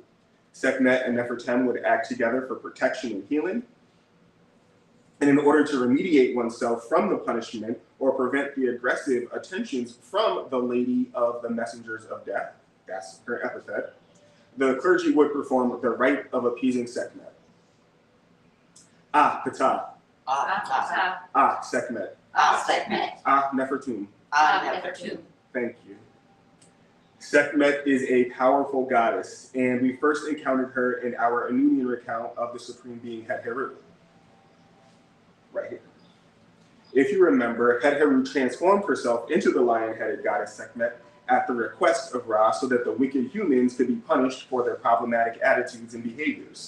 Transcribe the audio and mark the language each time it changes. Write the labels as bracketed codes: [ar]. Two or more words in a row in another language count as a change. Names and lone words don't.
[en] Sekhmet and Nefertem would act together for protection and healing. And in order to remediate oneself from the punishment or prevent the aggressive attentions from the Lady of the Messengers of Death, that's her epithet, the clergy would perform the rite of appeasing Sekhmet. Ah, Ptah. Ptah. Ah, Sekhmet. Sekhmet. Ah, Nefertum. Nefertum. Thank you. Sekhmet is a powerful goddess, and we first encountered her in our Anunian recount of the supreme being Het-Heru. Right here. If you remember, Het-Heru transformed herself into the lion-headed goddess Sekhmet at the request of Ra so that the wicked humans could be punished for their problematic attitudes and behaviors.